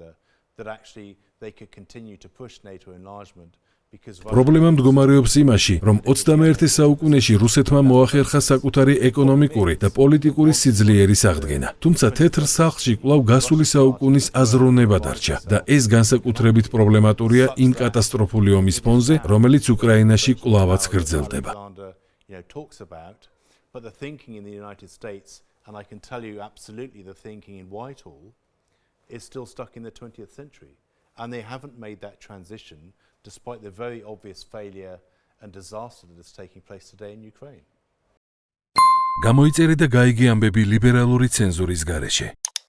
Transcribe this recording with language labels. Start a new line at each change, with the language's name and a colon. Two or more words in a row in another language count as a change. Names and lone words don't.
Georgian: პრობლემა მდგომარეობს იმაში, რომ 21 საუკუნეში რუსეთმა მოახერხა საკუთარი ეკონომიკური და პოლიტიკური სიძლიერის აღდგენა. თუმცა თეთრ სახლში კვლავ გასული საუკუნის აზროვნება დარჩა და ეს განსაკუთრებით პრობლემატურია იმ კატასტროფული ომის ფონზე, რომელიც უკრაინაში კვლავაც გრძელდება.
English: Is still stuck in the 20th century, and they haven't made that transition despite the very obvious failure and disaster that is taking place today in Ukraine.
Georgian: გამოიწერე და გაიგე ამბები ლიბერალური ცენზურის გარეშე.